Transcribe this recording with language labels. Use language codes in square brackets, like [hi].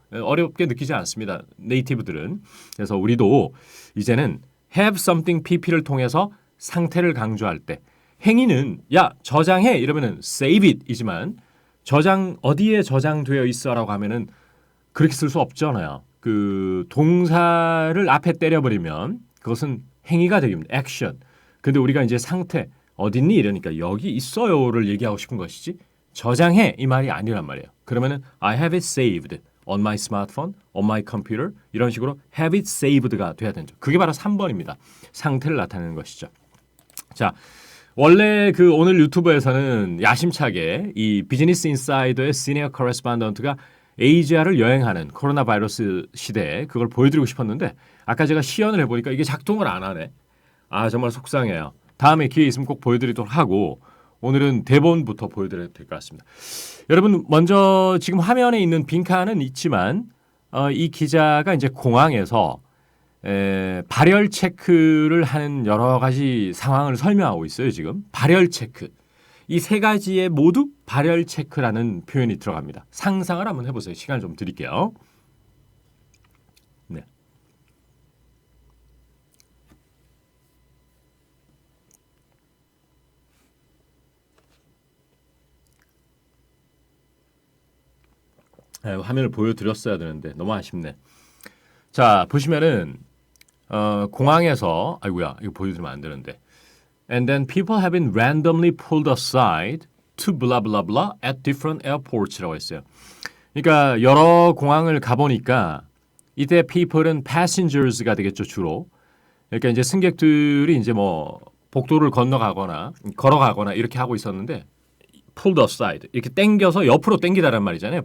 [ko] 어렵게 느끼지 않습니다. 네이티브들은. 그래서 우리도 이제는 have something pp를 통해서 상태를 강조할 때 행위는 야 저장해 이러면은 [en] save it [ko] 이지만 저장 어디에 저장되어 있어라고 하면은 그렇게 쓸 수 없잖아요. 그 동사를 앞에 때려버리면 그것은 행위가 되겠습니다. 액션. 근데 우리가 이제 상태 어딨니 이러니까 여기 있어요를 얘기하고 싶은 것이지 저장해 이 말이 아니란 말이에요. 그러면은 [en] I have it saved on my smartphone, on my computer [ko] 이런 식으로 have it saved가 돼야 되죠. 그게 바로 3번입니다. 상태를 나타내는 것이죠. 자, 원래 그 오늘 유튜브에서는 야심차게 이 비즈니스 인사이더의 시니어 커레스판던트가 아시아를 여행하는 코로나 바이러스 시대에 그걸 보여드리고 싶었는데 아까 제가 시연을 해보니까 이게 작동을 안 하네. 아 정말 속상해요. 다음에 기회 있으면 꼭 보여드리도록 하고 오늘은 대본부터 보여드려야 될 것 같습니다. 여러분 먼저 지금 화면에 있는 빈칸은 있지만 이 기자가 이제 공항에서 발열 체크를 하는 여러 가지 상황을 설명하고 있어요. 지금 발열 체크. 이 세 가지에 모두 발열 체크라는 표현이 들어갑니다. 상상을 한번 해보세요. 시간을 좀 드릴게요. 네. 화면을 보여드렸어야 되는데 너무 아쉽네. 자 보시면은 공항에서 아이고야 이거 보여드리면 안 되는데 [en] And then people have been randomly pulled aside to blah blah blah at different airports라고 했어요. [ko] 그러니까 여러 공항을 가보니까 이때 people은 passengers가 되겠죠 주로. 그러니까 이제 승객들이 이제 뭐 복도를 건너가거나 걸어가거나 이렇게 하고 있었는데 pulled aside 이렇게 땡겨서 옆으로 땡기다란 말이잖아요.